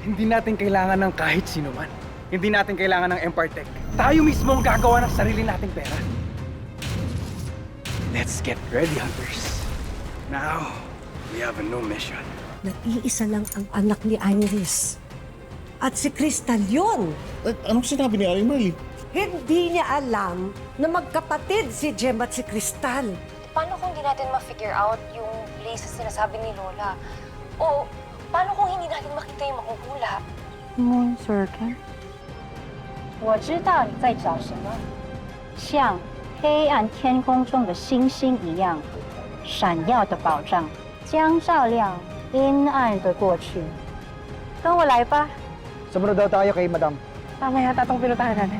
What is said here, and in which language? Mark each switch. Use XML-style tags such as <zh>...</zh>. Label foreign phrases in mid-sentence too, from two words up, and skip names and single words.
<tl>natin kailangan ng kahit sino man. Hindi natin kailangan ng Empire Tech. Tayo mismo ang gagawa ng sarili nating pera.</tl> <en>Let's get ready, hunters. Now, we have a new mission.</en> <tl>Nag-iisa lang ang anak ni Iris. At si Crystal yun. Anong sinabi ni Aling Marley? Hindi niya alam na magkapatid si Gem at si Crystal. Paano kung di natin ma-</tl> <en>figure out</en> <tl>yung places sinasabi ni Lola? O paano kung hindi natin makita yung mahuhula?</tl> <zh>Moon Circle。我知道你在找什么，像黑暗天空中的星星一样，闪耀的宝藏将照亮阴暗的过去。跟我来吧。</zh> <tl>Sumunod daw tayo kay Madam. Tama yata itong pinuntahan natin.</tl>